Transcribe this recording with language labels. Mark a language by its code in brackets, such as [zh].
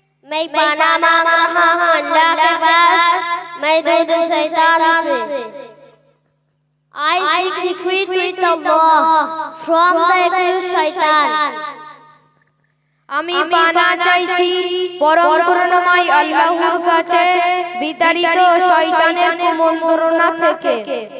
[hi] मैं पाना मांग रहा हूँ अल्लाह के पास, मैं दूर शैतान से। [en] I seek refuge with Allah from the evil shaitan. [bn] আমি পানা চাইছি পরম করুণাময় আল্লাহর কাছে বিতাড়িত শয়তানের কুমন্ত্রণা থেকে।